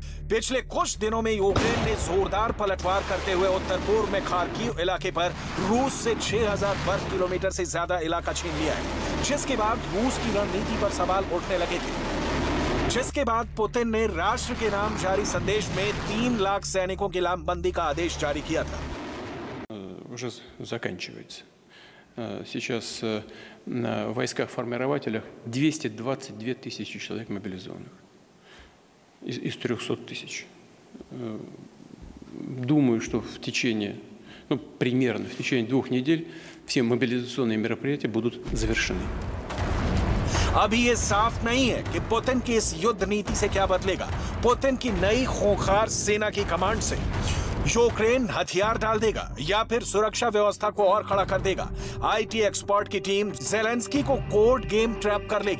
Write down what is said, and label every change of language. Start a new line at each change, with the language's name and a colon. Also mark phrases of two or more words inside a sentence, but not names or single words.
Hindi: पिछले कुछ दिनों में यूक्रेन ने जोरदार पलटवार करते हुए उत्तर पूर्व में खार्किव इलाके पर रूस से 6000 वर्ग किलोमीटर से ज्यादा इलाका छीन लिया है, जिसके बाद रूस की रणनीति पर सवाल उठने लगे थे। जिसके बाद पुतिन ने राष्ट्र के नाम जारी संदेश में 3 लाख सैनिकों की लामबंदी का आदेश जारी किया था।
Russian: Уже заканчивается. Сейчас в войсках-формирователях 222 тысячи человек мобилизованных из 300 тысяч. Думаю, что в течение, примерно в течение 2 недель все мобилизационные мероприятия будут завершены.
Hindi: अभी ये साफ नहीं है कि पुतिन की इस युद्ध नीति से क्या बदलेगा। पुतिन की नई खूंखार सेना की कमांड से यूक्रेन हथियार डाल देगा या फिर सुरक्षा व्यवस्था को और खड़ा कर देगा।
English: IT expert
Hindi: की टीम ज़ेलेंस्की को
English: court game trap
Hindi: कर लेगी।